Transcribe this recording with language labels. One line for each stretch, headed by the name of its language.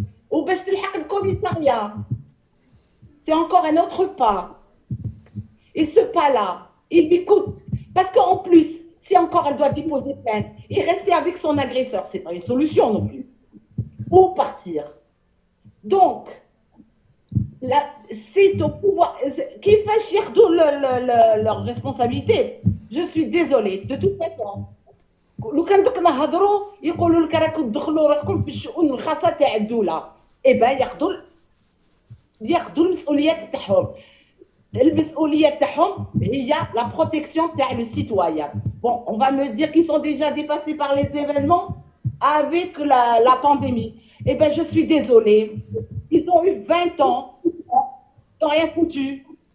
Arabic: وباش تلحق الكوميساريا
French: c'est encore un autre pas et ce pas là il lui coûte parce qu'en plus si encore elle doit déposer plainte et rester avec son agresseur c'est pas une solution non plus ou partir donc là, c'est au pouvoir qui fait
Arabic: ياخذوا
French: leur responsabilité. Je suis désolée. De toute façon,
Arabic: لو كان دوك نهضروا يقولوا لك راكم تدخلوا راكم في الشؤون الخاصه تاع الدوله. إيه بقى ياخذوا المسؤوليات تاعهم. المسؤوليه تاعهم هي
French: la protection
Arabic: تاع
French: le citoyen. Bon, on va me dire qu'ils sont déjà dépassés par les événements avec la pandémie. Eh ben, je suis désolée. Ils ont eu 20 ans, ils n'ont rien foutu.